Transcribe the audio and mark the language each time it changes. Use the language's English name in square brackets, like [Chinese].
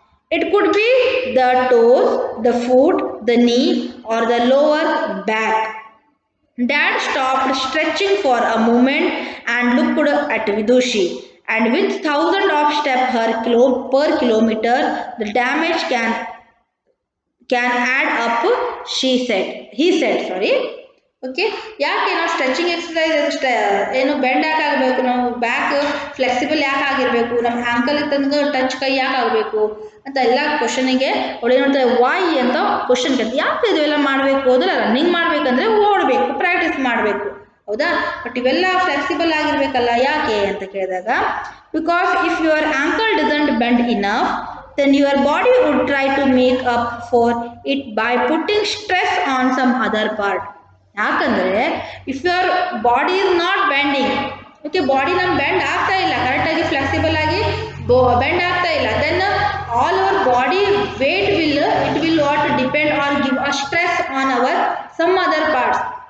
[English] It could be the toes, the foot, the knee, or the lower back. Dad stopped stretching for a moment and looked at Vidushi. And with thousands of steps per kilometer, the damage can add up. He said. Sorry. [Kannada] Okay, ಯಾಕೆ ನಾವು stretching exercise ಏನು bend ಯಾಕೆ ಆಗಬೇಕು, ನಾವು back flexible ಯಾಕೆ ಆಗಿರಬೇಕು, ನಮ್ಮ ankle ಇತ್ತಂದ್ರೆ ಟಚ್ ಕೈ ಯಾಕೆ ಆಗಬೇಕು ಅಂತ ಎಲ್ಲ ಕ್ವಶನಿಗೆ ಅವಳು ಏನು ಮಾಡ್ತಾರೆ, ವಾಯ್ ಅಂತ ಕ್ವಶನ್ ಕೇಳ್ತಾರೆ. ಯಾಕೆ ಇದೆಲ್ಲ ಮಾಡಬೇಕು ಅಂದ್ರೆ ರನ್ನಿಂಗ್ ಮಾಡಬೇಕಂದ್ರೆ ಓಡಬೇಕು, ಪ್ರಾಕ್ಟೀಸ್ ಮಾಡಬೇಕು, ಹೌದಾ. [English] but [Kannada] ಇವೆಲ್ಲ ಫ್ಲೆಕ್ಸಿಬಲ್ ಆಗಿರ್ಬೇಕಲ್ಲ, ಯಾಕೆ ಅಂತ ಕೇಳಿದಾಗ, [English] Because if your ankle doesn't bend enough then your body would try to make up for it by putting stress on some other part. ಯಾಕಂದರೆ if your body is not bending, okay, [Kannada] body ನಮ್ಮ bend ಆಗ್ತಾ ಇಲ್ಲ, [English] ಕರೆಕ್ಟಾಗಿ ಫ್ಲೆಕ್ಸಿಬಲ್ ಆಗಿ ಬೆಂಡ್ ಆಗ್ತಾ ಇಲ್ಲ, then all our body weight will what depend or give a stress on our some other parts.